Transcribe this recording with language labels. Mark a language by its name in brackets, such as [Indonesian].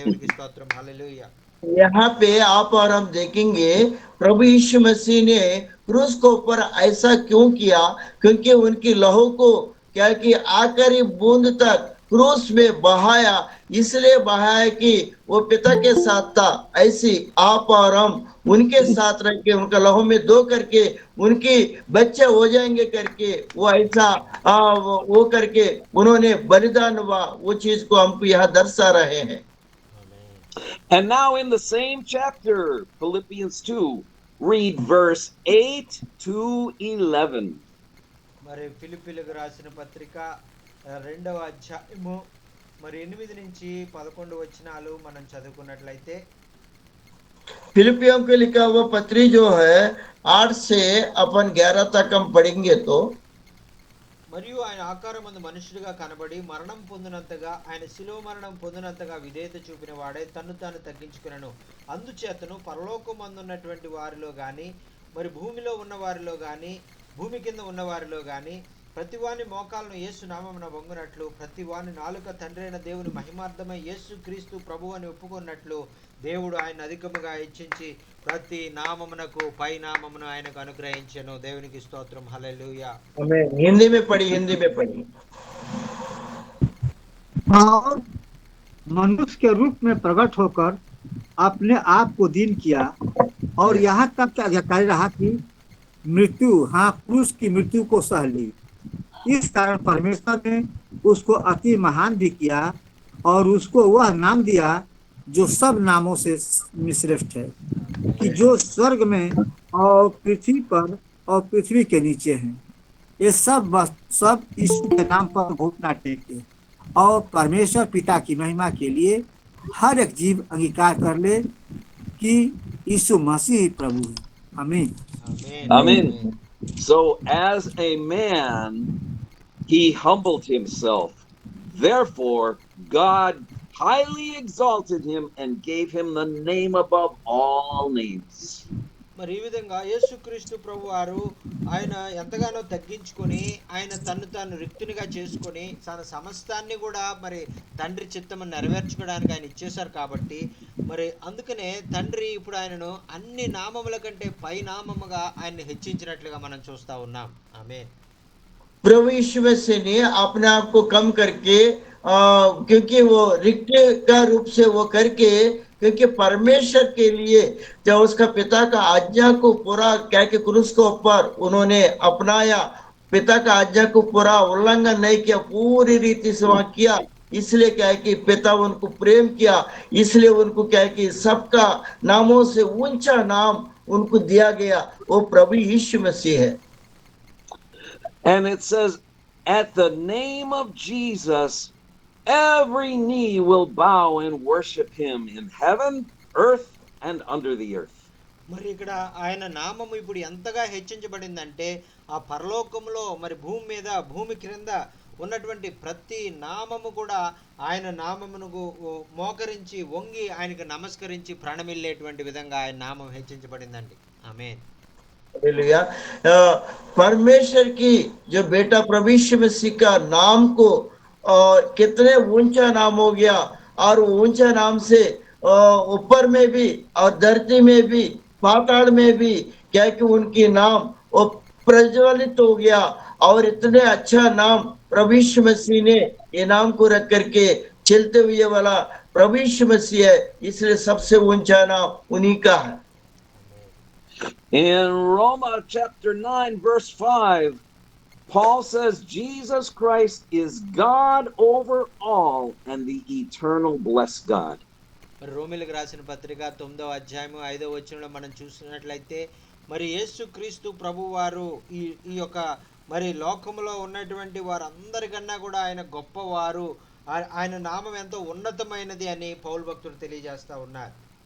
[Telugu] దేవునికి స్తోత్రం, హల్లెలూయా. [Hindi] यहाँ पे आप और हम देखेंगे प्रभु यीशु मसीह ने क्रूस के ऊपर ऐसा क्यों किया, क्योंकि उनकी लहू को क्या कि आखिरी बूंद तक क्रूस में बहाया, इसलिए बहाया कि वो पिता के साथ था, ऐसी आप और हम उनके साथ रह के उनका लहू में दो करके उनके बच्चे हो जाएंगे करके वो ऐसा वो करके उन्होंने बलिदान हुआ, वो चीज को हमको यहाँ दर्शा रहे हैं। [English] And now in the same chapter, Philippians 2, read verse 8 to 11. [Telugu] మరి ఫిలిప్పీలకు రాసిన పత్రిక 2వ అధ్యాయము మరి 8 నుంచి 11 వచనాలు మనం చదువుకున్నట్లయితే, [Hindi] फिलिपियों को लिखा हुआ पत्री जो है 8 से अपन 11 तक हम पढ़ेंगे तो, [Telugu] మరియు ఆయన ఆకారమందు మనుషుడిగా కనబడి మరణం పొందినంతగా, ఆయన శిలువ మరణం పొందినంతగా విధేయత చూపిన వాడే తన్ను తాను తగ్గించుకునను. అందుచేతను పరలోకమందున్నటువంటి వారిలో గాని, మరి భూమిలో ఉన్న వారిలో గాని, భూమి కింద ఉన్న వారిలో గాని, ప్రతివాని మోకాలను యేసు నామమున వంగునట్లు, ప్రతివాని నాలుక తండ్రి అయిన దేవుని మహిమార్థమై యేసు క్రీస్తు ప్రభు అని ఒప్పుకున్నట్లు దేవుడు ఆయన అధికముగా హెచ్చించి ప్రతి నామమునకు పై నామమును ఆయనకు అనుగ్రహించెను. దేవునికి స్తోత్రం, హల్లెలూయా. [Hindi] हमें हिंदी में पढ़ी, हिंदी में पढ़ी। और मनुष्य के रूप में प्रकट होकर अपने आप को दीन किया और यहाँ तक क्या अधिकारी रहा कि मृत्यु, हाँ, क्रूस की मृत्यु को सह ली। इस कारण परमेश्वर ने उसको अति महान भी किया और उसको वह नाम दिया जो सब नामों से श्रेष्ठ है, कि जो स्वर्ग में और पृथ्वी पर और पृथ्वी के नीचे हैं, ये सब यीशु के नाम पर घुटना टेके और परमेश्वर पिता की महिमा के लिए हर एक जीव अंगीकार कर ले कि यीशु मसीह प्रभु है। आमीन। [English] Amen. So, as a man, he humbled himself. Therefore, God highly exalted him and gave him the name above all names. [Telugu] మరి ఈ విధంగా యేసుక్రీస్తు ప్రభు వారు ఆయన ఎంతగానో తగ్గించుకొని ఆయన తను తాను రిక్తునిగా చేసుకొని తన సమస్తాన్ని కూడా మరి తండ్రి చిత్తము నెరవేర్చుకోవడానికి ఆయన ఇచ్చేశారు కాబట్టి మరి అందుకనే తండ్రి ఇప్పుడు ఆయనను అన్ని నామముల కంటే పై నామముగా ఆయన్ని హెచ్చించినట్లుగా మనం చూస్తా ఉన్నాం. ఆమేన్. [Hindi] प्रभु यीशु मसीह ने अपने आप को कम करके क्योंकि वो रिक्त का रूप से वो करके, क्योंकि परमेश्वर के लिए जब उसका पिता का आज्ञा को पूरा क्या कि क्रूस के ऊपर उन्होंने अपनाया, पिता का आज्ञा को पूरा उल्लंघन नहीं किया, पूरी रीति से वहां किया, इसलिए क्या है कि पिता उनको प्रेम किया, इसलिए उनको क्या है कि सबका नामों से ऊंचा नाम उनको दिया गया, वो प्रभु यीशु मसीह है. [English] And it says, at the name of Jesus, every knee will bow and worship him in heaven, earth, and under the earth. [Telugu] మరి ఇక్కడ ఆయన నామము ఇప్పుడు ఎంతగా హెచ్చించబడిందంటే ఆ పరలోకములో మరి భూమి మీద భూమి క్రింద ఉన్నటువంటి ప్రతి నామము కూడా ఆయన నామమును మోకరించి వంగి ఆయనకు నమస్కరించి ప్రణమిల్లేటువంటి విధంగా ఆయన నామం హెచ్చించబడిందండి. ఆమేన్. [Hindi] हालेलुया. परमेश्वर की जो बेटा प्रभु यीशु मसीह का नाम को कितने ऊंचा नाम हो गया, और ऊंचा नाम से ऊपर में भी और धरती में भी पाताल में भी क्या कि उनकी नाम वो प्रज्वलित हो गया, और इतने अच्छा नाम प्रभु यीशु मसीह ने ये नाम को रख करके चलते हुए वाला प्रभु यीशु मसीह है, इसलिए सबसे ऊंचा नाम उन्हीं का है. [English] In Romans chapter 9, verse 5, Paul says Jesus Christ is God over all and the eternal blessed God. [Telugu] మరి రోమిలకు రాసిన పత్రిక 9వ అధ్యాయము 5వ వచనంలో మనం చూసినట్లయితే మరి యేసుక్రీస్తు ప్రభువారు ఈ యొక్క మరి లోకములో ఉన్నటువంటి వారందరికన్నా కూడా ఆయన గొప్పవారు, ఆయన నామం ఎంతో ఉన్నతమైనది అని పౌలు భక్తుడు తెలియజేస్తా ఉన్నారు.